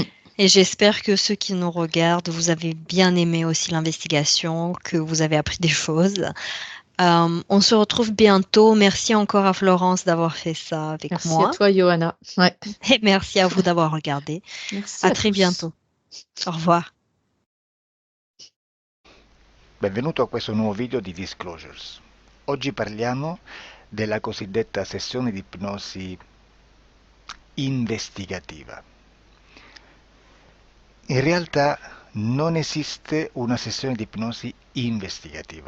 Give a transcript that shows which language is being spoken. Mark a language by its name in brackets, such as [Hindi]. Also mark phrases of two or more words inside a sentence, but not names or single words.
[French] Et j'espère que ceux qui nous regardent, vous avez bien aimé aussi l'investigation, que vous avez appris des choses. On se retrouve bientôt. Merci encore à Florence d'avoir fait ça avec Merci à moi. toi, Johanna. Ouais. Et merci à vous d'avoir regardé. Merci À à très tous. bientôt. Au revoir. [Italian] Benvenuto a questo nuovo video di Disclosures. Oggi parliamo della cosiddetta sessione di ipnosi investigativa. In realtà non esiste una sessione di ipnosi investigativa.